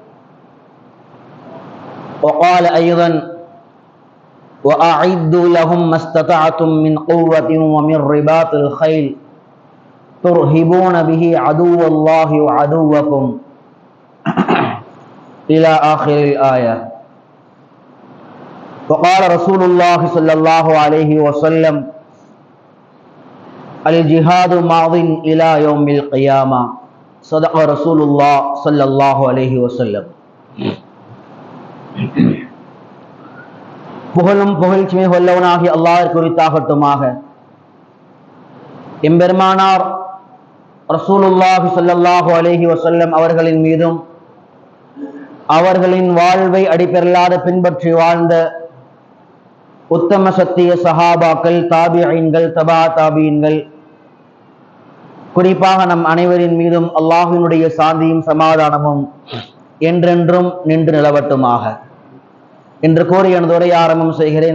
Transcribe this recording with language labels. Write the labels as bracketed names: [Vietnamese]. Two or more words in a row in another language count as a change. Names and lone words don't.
[Arabic] وقال أيضا وأعدوا لهم ما استطعتم من قوة ومن رباط الخيل ترهبون به عدو الله وعدوكم إلى آخر الآية. وقال رسول الله صلى الله عليه وسلم الجهاد ماض إلى يوم القيامة. صدق رسول الله صلى الله عليه وسلم. [Tamil] புகழும் புகழ்ச்சிமை கொல்லவனாகி அல்லாஹ்விற்கு உரித்தாகட்டுமாக. எம்பெருமானார் [Arabic] رسول الله صلى الله عليه وسلم [Tamil] அவர்களின் மீதும் அவர்களின் வாழ்வை அடிப்பெறலாத பின்பற்றி வாழ்ந்த உத்தம சத்திய சஹாபாக்கள், தாபிஈன்கள், தபா தாபிஈன்கள், குறிப்பாக நம் அனைவரின் மீதும் அல்லாஹ்வினுடைய சாந்தியும் சமாதானமும் என்றென்றும் நின்று நிலவட்டுமாக என்று கூறி எனது உரையை ஆரம்பம் செய்கிறேன்.